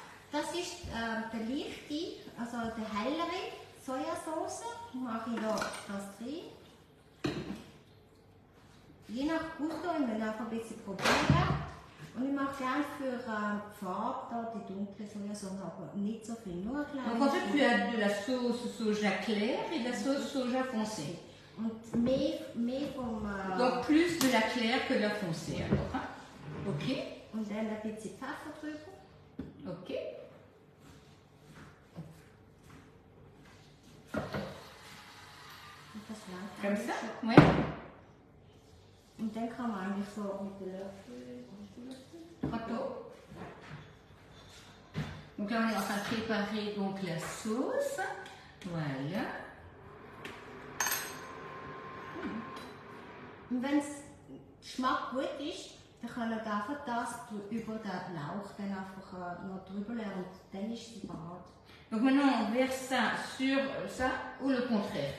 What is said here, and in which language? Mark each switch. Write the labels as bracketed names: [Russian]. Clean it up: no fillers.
[German] Das ist der leichte, also der hellere Sojasauce. Mache ich da das drin. Je nach Gusto, ich will einfach ein bisschen probieren. Und ich mache gerne für Farbe da die dunkle Sojasauce, aber nicht so viel, nur ein kleines. [French] Donc en fait, tu as de la sauce soja claire et de la sauce soja foncée. [German] Und mehr vom... [French] Donc plus de la claire que de la foncée alors. Hein? Ok. [German] Und dann ein bisschen Pfeffer drüber. [French] Ok. [German] Und das langt [French] Comme ça? [German] schon. [French] Ouais. [German] Und dann kann man eigentlich so mit dem Löffel... [French] Râteau. Donc là, on est en train de préparer donc la sauce. Voilà. [German] Und wenn der Geschmack gut ist, dann kann man einfach das über den Lauch dann einfach noch drüber legen und dann ist sie parat. [French] Donc maintenant, on verse ça sur ça ou le contraire?